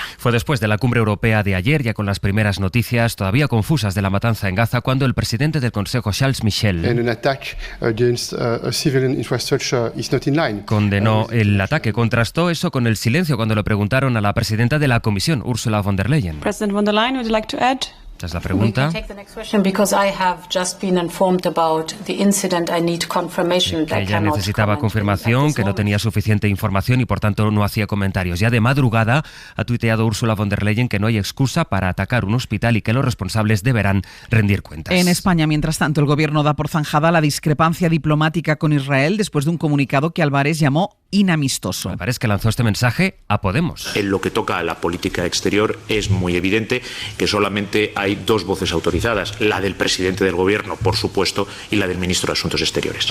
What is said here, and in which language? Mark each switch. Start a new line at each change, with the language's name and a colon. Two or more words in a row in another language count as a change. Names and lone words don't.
Spanish: Fue después de la cumbre europea de ayer, ya con las primeras noticias todavía confusas de la matanza en Gaza, cuando el presidente del Consejo, Charles Michel, condenó el ataque. Contrastó eso con el silencio cuando le preguntaron a la presidenta de la Comisión, Ursula von der Leyen.
English: President von der Leyen, would you like to add?
Spanish: Esta es la pregunta. Que ella necesitaba confirmación, que no tenía suficiente información y por tanto no hacía comentarios. Ya de madrugada ha tuiteado Ursula von der Leyen que no hay excusa para atacar un hospital y que los responsables deberán rendir cuentas. En España, mientras tanto, el gobierno da por zanjada la discrepancia diplomática con Israel después de un comunicado que Álvarez llamó inamistoso. Álvarez, que lanzó este mensaje a Podemos. En lo que toca a la política exterior es muy evidente que solamente hay dos voces autorizadas, la del presidente del gobierno, por supuesto, y la del ministro de Asuntos Exteriores.